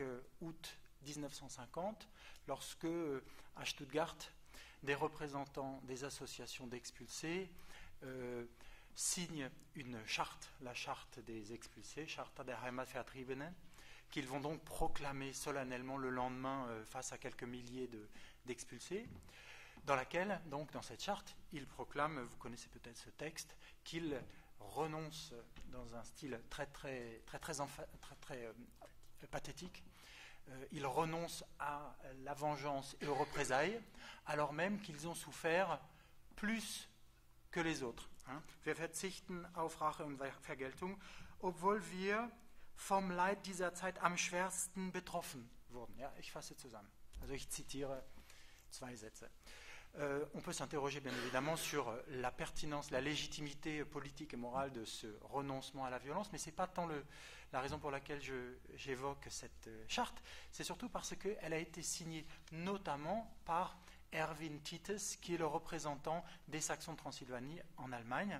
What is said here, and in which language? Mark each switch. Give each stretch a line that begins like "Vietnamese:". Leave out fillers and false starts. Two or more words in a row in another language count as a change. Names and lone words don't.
French: août 1950, lorsque, à Stuttgart, des représentants des associations d'expulsés signent une charte, la charte des expulsés, Charta der Heimatvertriebenen, qu'ils vont donc proclamer solennellement le lendemain face à quelques milliers d'expulsés, dans laquelle, donc dans cette charte, ils proclament, vous connaissez peut-être ce texte, qu'ils renoncent dans un style très pathétique, ils renoncent à la vengeance et aux représailles, alors même qu'ils ont souffert plus que les autres.
German: Wir verzichten auf Rache und Vergeltung, obwohl wir vom Leid dieser Zeit am schwersten betroffen wurden. Ja, ich fasse zusammen. Also ich zitiere 2 Sätze.
French: On peut s'interroger bien évidemment sur la pertinence, la légitimité politique et morale de ce renoncement à la violence, mais ce n'est pas tant la raison pour laquelle j'évoque cette charte, c'est surtout parce qu'elle a été signée notamment par Erwin Tites, qui est le représentant des Saxons de Transylvanie en Allemagne.